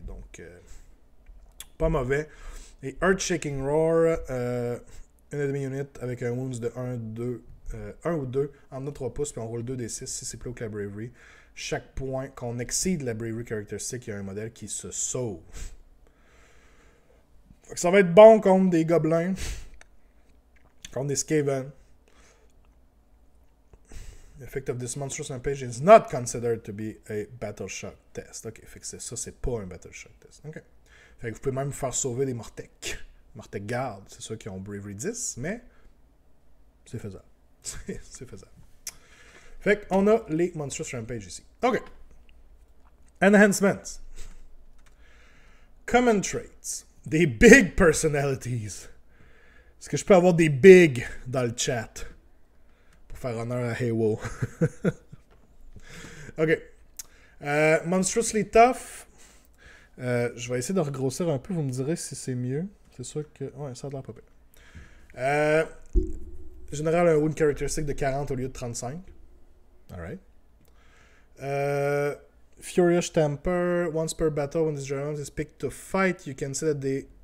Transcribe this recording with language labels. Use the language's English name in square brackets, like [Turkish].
[French] Donc, pas mauvais. Et Earth-Shaking Roar, une demi-unit avec un wounds de 1 ou 2 en 3 pouces, puis on roule 2d6 si c'est plus haut que la Bravery. Chaque point qu'on exceed la Bravery caractéristique, il y a un modèle qui se sauve. Ça va être bon contre des gobelins, contre des Skaven. [English] The effect of this monstrous on page is not considered to be a battle shock test. [French] Ok, fait que ça, c'est pas un battle shock test. Ok. Fait que vous pouvez même faire sauver des Mortec. Mortec Guard, c'est ceux qui ont Bravery 10, mais c'est faisable. C'est faisable. Fait qu'on a les Monstrous Rampage ici. [English] Ok. Enhancements. Common traits. [French] Des big personalities. Est-ce que je peux avoir des big dans le chat? Faire honneur à Haywo. Ok. Monstrously Tough. Je vais essayer de regrossir un peu. Vous me direz si c'est mieux. C'est sûr que... Ouais, ça a l'air pas pire. Général, un wound characteristic de 40 au lieu de 35. [English] Alright. Furious Temper. Once per battle, when this general is picked to fight, you can say that they...